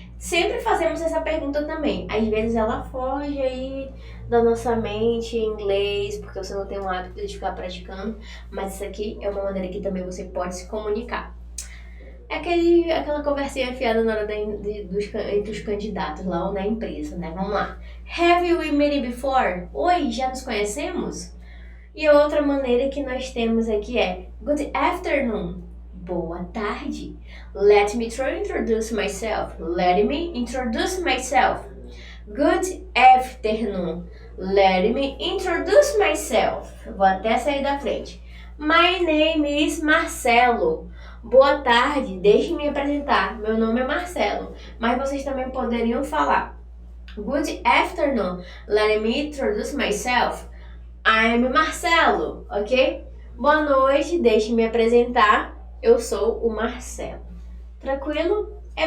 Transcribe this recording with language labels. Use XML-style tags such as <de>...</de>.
<pt>Sempre fazemos essa pergunta também. Às vezes ela foge aí da nossa mente em inglês, porque você não tem o hábito de ficar praticando, mas isso aqui é uma maneira que também você pode se comunicar. Aquela conversinha fiada na hora entre os candidatos lá ou na empresa, né? Vamos lá.</pt> <en>Have we met before?</en> <pt>Oi, já nos conhecemos? E a outra maneira que nós temos aqui é</pt> <en>good afternoon.</en> <pt>Boa tarde.</pt> <en>Let me try to introduce myself. Let me introduce myself. Good afternoon. Let me introduce myself.</en> <pt>Vou até sair da frente.</pt> <en>My name is Marcelo.</en> <pt>Boa tarde, deixe-me apresentar. Meu nome é Marcelo, mas vocês também poderiam falar</pt> <en>good afternoon. Let me introduce myself. I'm Marcelo, ok?</en> <pt>Boa noite, deixe-me apresentar. Eu sou o Marcelo. Tranquilo?</pt>